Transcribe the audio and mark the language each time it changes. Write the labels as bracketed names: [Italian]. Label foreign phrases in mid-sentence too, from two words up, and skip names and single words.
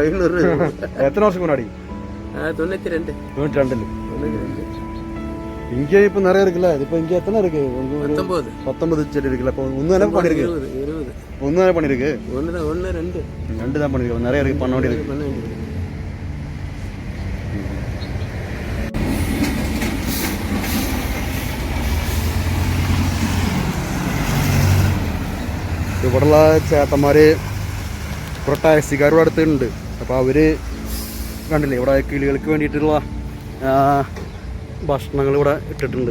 [Tamil] 500 எத்தனை வருஷத்துக்கு முன்னாடி? 92. 92. இங்கே இப்போ நிறைய இருக்குல்ல. இப்போ இங்கே எத்தனை இருக்கு? 19 செடி இருக்குல்ல. இப்போ ஒன்று தானே பண்ணிருக்கு. 20 ஒன்று தானே பண்ணிருக்கு. 1 2 தான் பண்ணிருக்கு. நிறைய இருக்கு, பண்ண வேண்டியது இருக்கு. [Malayalam] ഇവിടെയുള്ള ചേട്ടന്മാർ കുറേ ടാക്സിക്കാർ ഇവിടെ അടുത്തുണ്ട്. അപ്പോൾ അവർ കണ്ടില്ലേ ഇവിടെ കിളികൾക്ക് വേണ്ടിയിട്ടുള്ള ഭക്ഷണങ്ങൾ ഇവിടെ ഇട്ടിട്ടുണ്ട്.